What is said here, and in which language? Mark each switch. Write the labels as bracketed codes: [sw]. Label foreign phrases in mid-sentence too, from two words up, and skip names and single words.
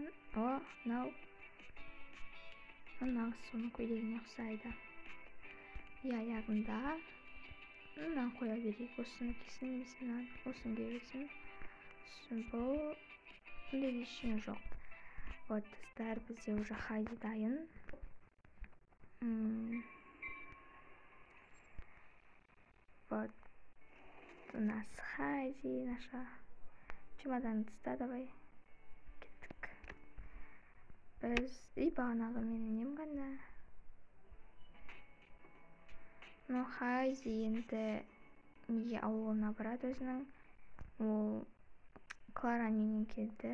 [kk] Мынау нағыз соның көйлегіне ұқсайды. Аяғында мынаны қоя берейік. Осыны кисін, немесе осыны кие берсін. Бұл бұндай ештеңе жоқ. Вот, достар, бізде уже Хайди дайын. [ru] Вот у нас Хайди, наша. [kk] Чемодан тыста, давай. Кеттік. Біз бағанағы менің нем ғана. Но Хайди енді неге ауылына барады өзінің. Ол Клараның үйінен келді.